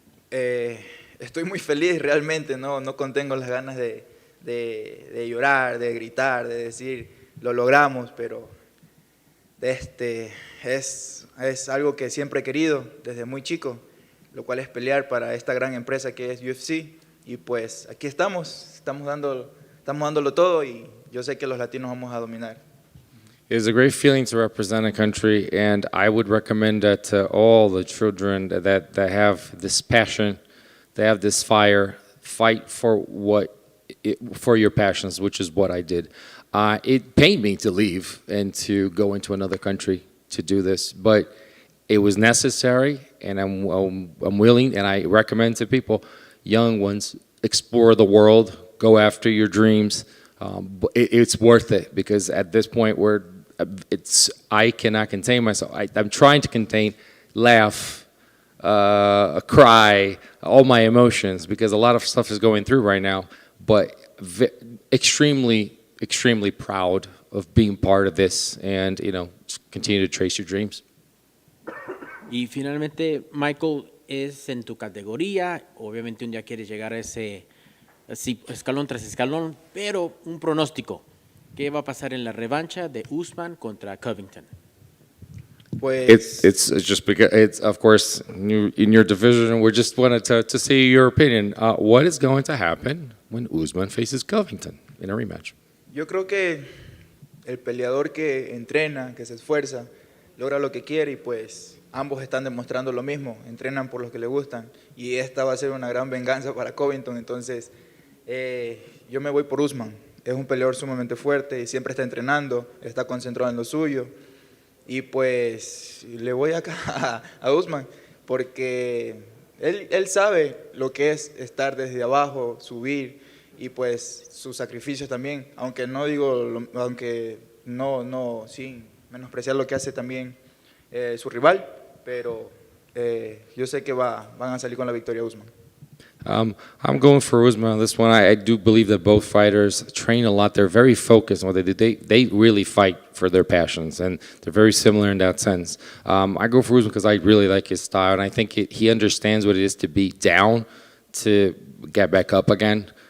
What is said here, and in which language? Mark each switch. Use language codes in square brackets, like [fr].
[es] Estoy muy feliz realmente, no contengo las ganas de llorar, de gritar, de decir, lo logramos, pero es algo que siempre he querido desde muy chico, lo cual es pelear para esta gran empresa que es UFC y pues aquí estamos dándolo todo y yo sé que los latinos vamos a dominar. [en] It's a great feeling to represent a country, and I would recommend that to all the children that have this passion, that have this fire, fight for for your passions, which is what I did. It pained me to leave and to go into another country to do this, but it was necessary, and I'm willing, and I recommend to people, young ones, explore the world, go after your dreams. It's worth it, because at this point I cannot contain myself. I'm trying to contain, laugh, cry, all my emotions, because a lot of stuff is going through right now, but extremely, extremely proud of being part of this, and continue to trace your dreams. [es] Y finalmente, Michael, es en tu categoría. Obviamente un día quieres llegar a ese escalón tras escalón, pero un pronóstico. ¿Qué va a pasar en la revancha de Usman contra Covington? Pues [en] It's just because it's, of course, in your division. We just wanted to see your opinion. What is going to happen when Usman faces Covington in a rematch? [es] yo creo que el peleador que entrena, que se esfuerza, logra lo que quiere y pues ambos están demostrando lo mismo, entrenan por los que les gustan y esta va a ser una gran venganza para Covington, entonces yo me voy por Usman. Es un peleador sumamente fuerte y siempre está entrenando, está concentrado en lo suyo y pues le voy acá a Usman porque él sabe lo que es estar desde abajo, subir y pues sus sacrificios también, aunque no digo, sin menospreciar lo que hace también su rival, pero yo sé que van a salir con la victoria Usman. [en] I'm going for Usman on this one. I do believe that both fighters train a lot. They're very focused on what they do. They really fight for their passions, and they're very similar in that sense. I go for Usman because I really like his style, and I think he understands what it is to be down, to get back up again.